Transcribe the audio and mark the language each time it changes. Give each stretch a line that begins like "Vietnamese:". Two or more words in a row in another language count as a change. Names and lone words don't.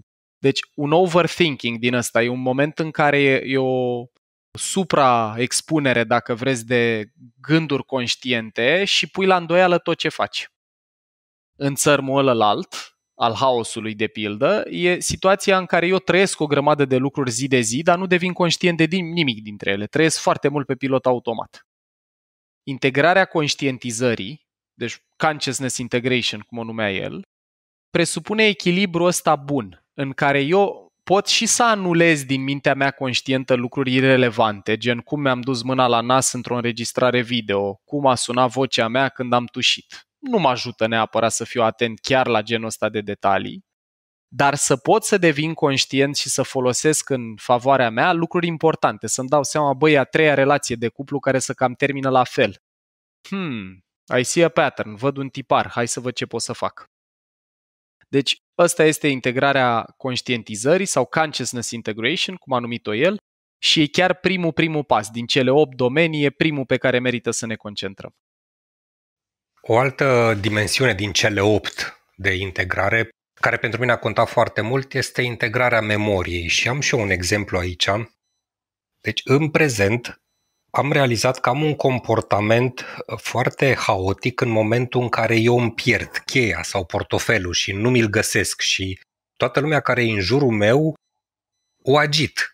Romanian: Deci un overthinking din ăsta e un moment în care e o supraexpunere, dacă vreți, de gânduri conștiente și pui la îndoială tot ce faci. În țărmul ălălalt, al haosului de pildă, e situația în care eu trăiesc o grămadă de lucruri zi de zi, dar nu devin conștient de nimic dintre ele. Trăiesc foarte mult pe pilot automat. Integrarea conștientizării, deci
English: consciousness integration,
Romanian: cum o numea el, presupune echilibrul ăsta bun, în care eu pot și să anulez din mintea mea conștientă lucruri irelevante, gen cum mi-am dus mâna la nas într-o înregistrare video, cum a sunat vocea mea când am tușit. Nu mă ajută neapărat să fiu atent chiar la genul ăsta de detalii, dar să pot să devin conștient și să folosesc în favoarea mea lucruri importante, să-mi dau seama, băi, a treia relație de cuplu care să cam termină la fel.
English: I see a pattern,
Romanian: văd un tipar, hai să văd ce pot să fac. Deci, ăsta este integrarea conștientizării sau
English: consciousness integration,
Romanian: cum a numit-o el, Și e chiar primul pas. Din cele 8 domenii e primul pe care merită să ne concentrăm. O altă dimensiune din cele 8 de integrare, care pentru mine a contat foarte mult, este integrarea memoriei. Și am și eu un exemplu aici. Deci, în prezent, am realizat că am un comportament foarte haotic în momentul în care eu îmi pierd cheia sau portofelul și nu mi-l găsesc și toată lumea care e în jurul meu o agit.